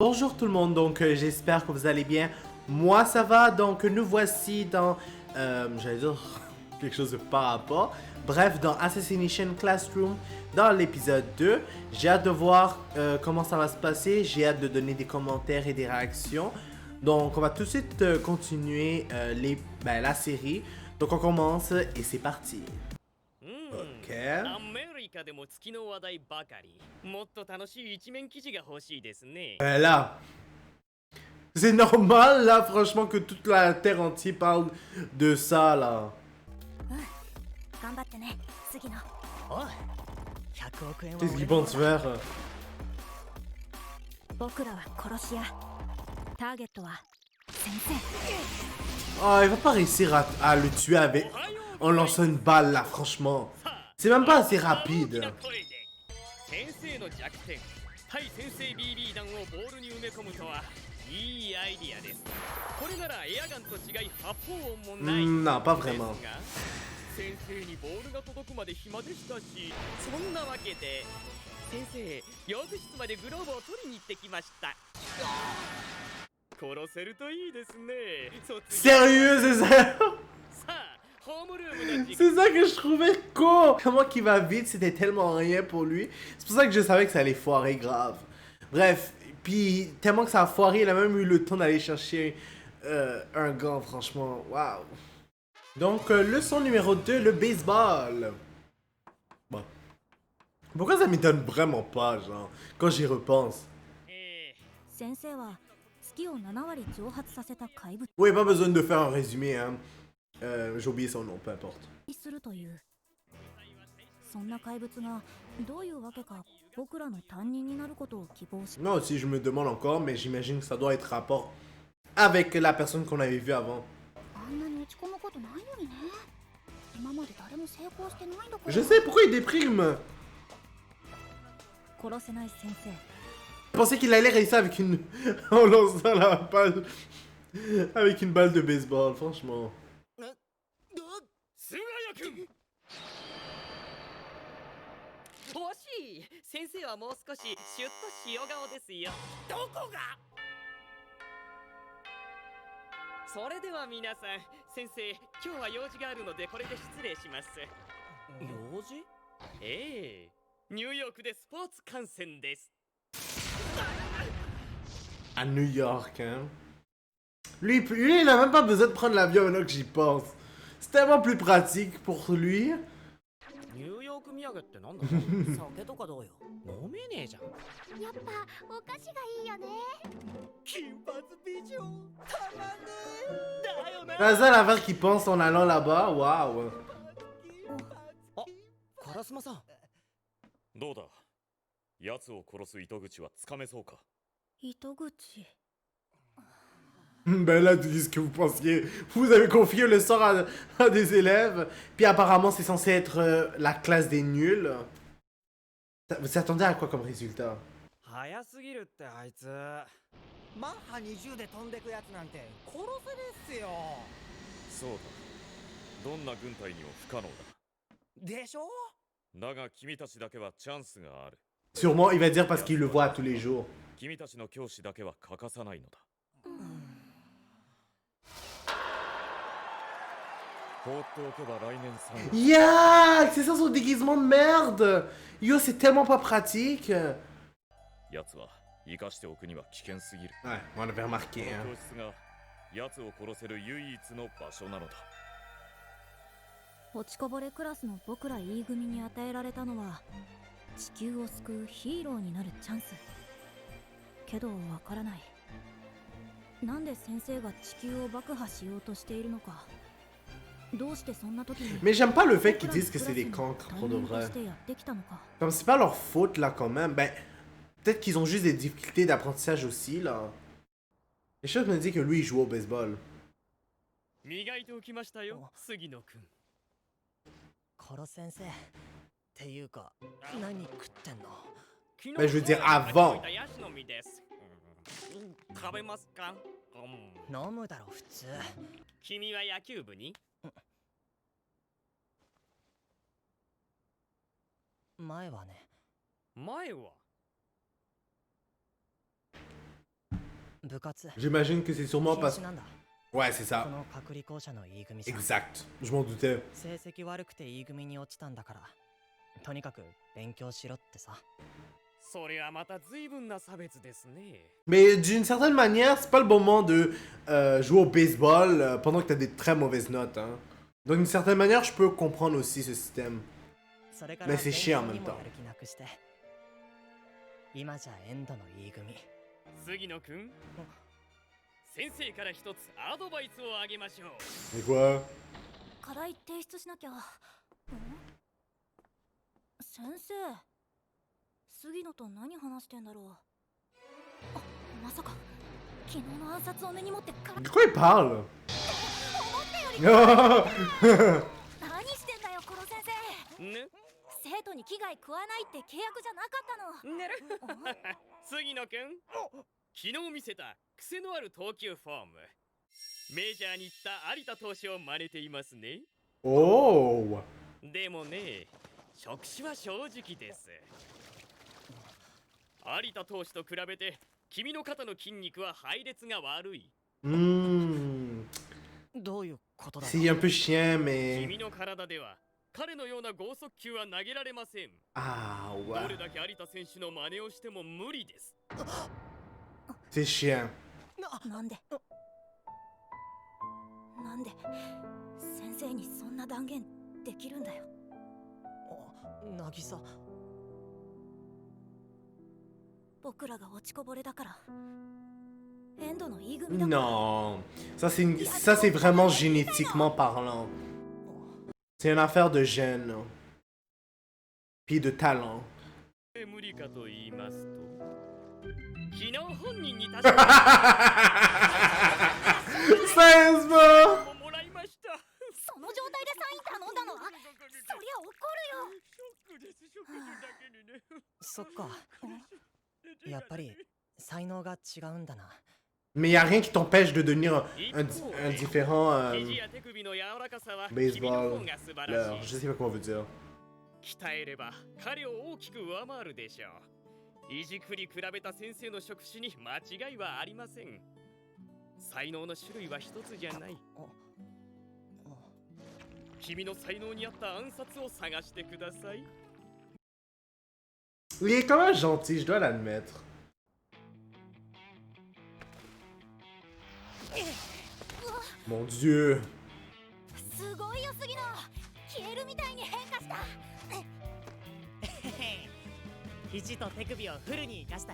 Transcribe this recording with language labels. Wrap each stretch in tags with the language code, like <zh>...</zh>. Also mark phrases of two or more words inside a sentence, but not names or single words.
<fr>Bonjour tout le monde, donc j'espère que vous allez bien. Moi ça va, donc nous voici dans, j'allais dire quelque chose de par rapport. Bref, dans Assassination Classroom, dans l'épisode 2. J'ai hâte de voir comment ça va se passer, j'ai hâte de donner des commentaires et des réactions. Donc on va tout de suite continuer la série. Donc on commence et c'est parti. Ok.</fr> <ja>アメリカでも月の話題ばかり。もっと楽しい一面記事が欲しいですね。</ja> <fr>Là, c'est normal là, franchement, que toute la terre entière parle de ça là.</fr> <ja>頑張ってね、杉野。おい、100億円は</ja> <fr>Qu'est-ce</fr> <ja>俺</ja> <fr>qu'ils</fr> <ja>の</ja> <fr>pensent faire?</fr> <ja>僕らは殺し屋。ターゲットは先生。</ja> <fr>Oh, il va pas réussir à le tuer avec en lançant une balle là, franchement. C'est même pas assez rapide.</fr> <ja>先生の弱点、対先生 BB 弾をボールに埋め込むとはいいアイディアです。これならエアガンと違い発砲音もない。</ja> <fr>Non, pas vraiment.</fr> <ja>先生にボールが届くまで暇でしたし、そんなわけで先生、用具室までグローブを取りに行ってきました。殺せるといいですね。</ja> <fr>Sérieux, c'est ça?</fr> <ja>さあ、ホームルームの時間。</ja> <fr>C'est ça que je trouvais con. Comment qu'il va vite, c'était tellement rien pour lui. C'est pour ça que je savais que ça allait foirer grave. Bref, puis tellement que ça a foiré, il a même eu le temps d'aller chercher un gant, franchement. Waouh. Donc, leçon numéro 2, le baseball. Bon. Pourquoi ça m'étonne vraiment pas, genre, quand j'y repense?</fr> <ja>先生は月を7割蒸発させた怪物</ja> <fr>Oui, pas besoin de faire un résumé, hein. J'ai oublié son nom, peu importe.</fr> <ja>にするという。そんな怪物がどういうわけか僕らの担任になることを希望し。</ja> <fr>Moi aussi, je me demande encore, mais j'imagine que ça doit être rapport avec la personne qu'on avait vue avant.</fr> <ja>あんなに打ち込むことないのにね。今まで誰も成功してないんだから。</ja> <fr>Je sais pourquoi il déprime.</fr> <ja>殺せない先生。</ja> <fr>Je pensais qu'il allait réussir avec une... en lançant la balle... avec une balle de baseball, franchement.</fr> <ja>菅谷君。惜しい。先生はもう少しシュッと塩顔ですよ。どこが。それでは皆さん、先生、今日は用事があるのでこれで失礼します。用事？ええ、ニューヨークでスポーツ観戦です。</ja> <fr>À New York, hein. Lui, il a même pas besoin de prendre l'avion maintenant que j'y pense. C'est tellement plus pratique pour lui.</fr> <ja>ニューヨーク土産ってなんだ。酒とかどうよ。飲めねえじゃん。やっぱお菓子がいいよね。金髪美女、たまんねえ。だよな。</ja> <fr>C'est ça l'affaire qu'il pense en allant là-bas. Waouh.</fr> <ja>あ、烏丸さん。どうだ、奴を殺す糸口はつかめそうか。糸口。</ja> <fr>Ben là, dis ce que vous pensiez. Vous avez confié le sort à des élèves. Puis apparemment, c'est censé être la classe des nuls. Vous attendez à quoi comme résultat?</fr> <ja>早すぎるってあいつ。マッハ20で飛んでくやつなんて殺せねえっすよ。そうだ、どんな軍隊にも不可能だ。でしょ。だが君たちだけはチャンスがある。</ja> <fr>Sûrement, il va dire parce qu'il le voit tous les jours.</fr> <ja>君たちの教師だけは欠かさないのだ。放っておけば来年3月。</ja> <fr>Yak! C'est ça son déguisement de merde! Yo, c'est tellement pas pratique!</fr> <ja>奴は生かしておくには危険すぎる。</ja> <fr>Ouais, on l'avait</fr> <ja>こ</ja> <fr>remarqué,</fr> <ja>の</ja> <fr>hein.</fr> <ja>教室が奴を殺せる唯一の場所なのだ。落ちこぼれクラスの僕ら E 組に与えられたのは地球を救うヒーローになるチャンス。けどわからない。なんで先生が地球を爆破しようとしているのか。どうしてそんな時に。</ja> <fr>Mais j'aime pas le fait qu'ils disent que c'est des cancres pour de vrai. Comme c'est pas leur faute là quand même, ben peut-être qu'ils ont juste des difficultés d'apprentissage aussi là. Les choses me disent que lui il joue au baseball.</fr> <ja>磨いておきましたよ、杉野君。殺先生っていうか何食ってんの。</ja> <fr>Ben, je veux dire avant.</fr> <ja>ヤシの実です。食べますか。飲むだろ普通。君は野球部に。前はね。前は部活</ja> <fr>J'imagine que c'est sûrement</fr> <ja>禁</ja> <fr>parce...</fr> <ja>止なんだ</ja> <fr>Ouais, c'est</fr> <ja>こ</ja> <fr>ça.</fr> <ja>の隔離校舎の E 組さん</ja> <fr>Exact. Je m'en doutais.</fr> <ja>成績悪くて E 組に落ちたんだからとにかく勉強しろってさそれはまた随分な差別ですね。</ja> <fr>Mais d'une certaine manière, c'est pas le bon moment de jouer au baseball pendant que t'as des très mauvaises notes. Hein. Donc d'une certaine manière, je peux comprendre aussi ce système.</fr> <ja>それから</ja> <fr>Mais c'est chiant en</fr> <ja>勉</ja> <fr>même</fr> <ja>強にも</ja> <fr>temps.</fr> <ja>やる気なくして今じゃエンドの E 組杉野くん、先生から一つアドバイスをあげましょう。</ja> <fr>Mais quoi?</fr> <ja>課題提出しなきゃ。先生、杉野と何話してんだろう。あ、まさか昨日の暗殺を根に持ってから</ja> <fr>De quoi il parle?</fr> <ja>何してんだよ、コロ先生。ね、生徒に危害加えないって契約じゃなかったの。ねる杉野くん、昨日見せた癖のある投球フォーム、メジャーに行った有田投手を真似ていますね。 Oh! でもね、職種は正直です。有田投手と比べて君の肩の筋肉は配列が悪い。 Hmm. どういうことだ</ja> <fr>C'est un peu chiant, mais...</fr> <ja>君の体では彼のような剛速球は投げられません。 Ah ど</ja> <fr>ouais.</fr> <ja>れだけ有田選手の真似をしても無理です。</ja> <fr>C'est chiant.</fr> <ja>なんで先生にそんな断言できるんだよ。渚僕らが落ちこぼれだからエンドの E 組だから。</ja> <fr>Non. Ça, c'est vraiment génétiquement parlant. C'est une affaire de gènes. Puis de talent.</fr> <ja>無理かと言いますと、昨日本人に確か</ja> <fr>Sérieusement?</fr> <ja>にもらいました。その状態でサイン頼んだのはそりゃ怒ショックです。ショックだけにね。そっかやっぱり才能が違うんだな</ja> <fr>Mais y a rien qui t'empêche de devenir un différent</fr> <ja>肘や手首の柔らかさは</ja> <fr>baseball.</fr> <ja>君の方が素晴ら</ja> <fr>Je</fr> <ja>しい。</ja> <fr>sais pas quoi on veut dire.</fr> <ja>鍛えれば彼を大きく上回るでしょう。いじくり比べた先生の職種に間違いはありません。才能の種類は一つじゃない。君の才能に合った暗殺を探してください。</ja> <fr>Il est quand même gentil, je dois l'admettre. Mon Dieu.</fr> <ja>すごいよ杉野。消えるみたいに変化した。肘と手首をフルに生かした</ja>